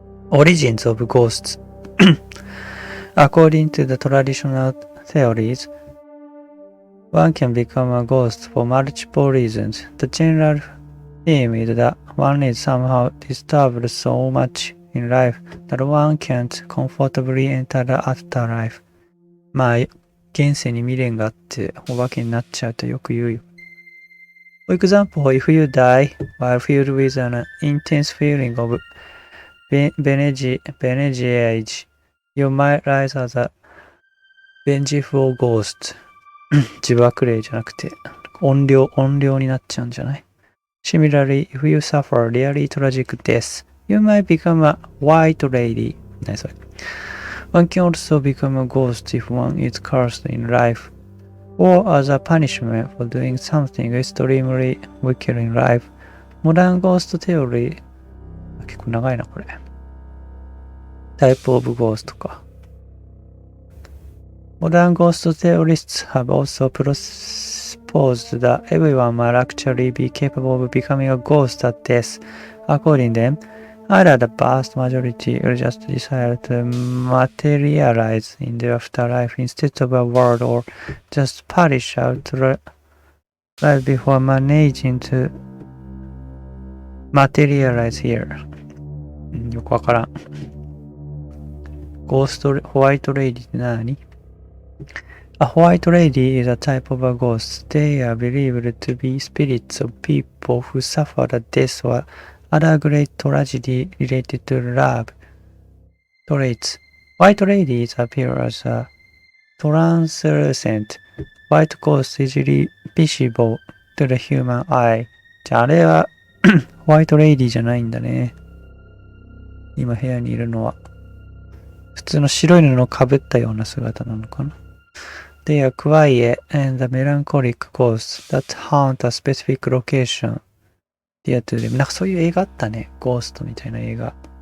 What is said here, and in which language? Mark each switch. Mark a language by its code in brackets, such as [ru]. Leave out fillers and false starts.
[en] Origins of ghosts. According to the traditional theories, one can become a ghost for multiple reasons. The general theme is that one is somehow disturbed so much in life that one can't comfortably enter the afterlife. [ja] まあ、現世に未練があってお化けになっちゃうとよく言うよ。 [en] For example, if you die while filled with an intense feeling of benediage, you might rise as a vengeful ghost. [ja] 自爆霊じゃなくて怨霊になっちゃうんじゃない？ [en] Similarly, if you suffer really tragic death, you might become a white lady. [ja] 何それ？ [en] One can also become a ghost if one is cursed in life. or as a punishment for doing something extremely wicked in life. Modern ghost theory [ja] 結構長いなこれ。 [en] Type of ghost か。 Modern ghost theorists have also proposed that everyone might actually be capable of becoming a ghost at death. According to them, either the vast majority will just desire to materialize in the afterlife instead of a world, or just perish out right before managing to materialize here. [ja] よくわからん。ゴースト、ホワイトレイディって何？ [en] A white lady is a type of a ghost. They are believed to be spirits of people who suffered a death or other great tragedy related to love. Traits. White ladies appear as a translucent white ghost easily visible to the human eye. [ja] じゃああれはホワイトレイディじゃないんだね。今部屋にいるのは普通の白い布をかぶったような姿なのかな。 [en] They are quiet and melancholic ghosts that haunt a specific location. Dear to them. [ja] なんかそういう映画あったね。ゴーストみたいな映画。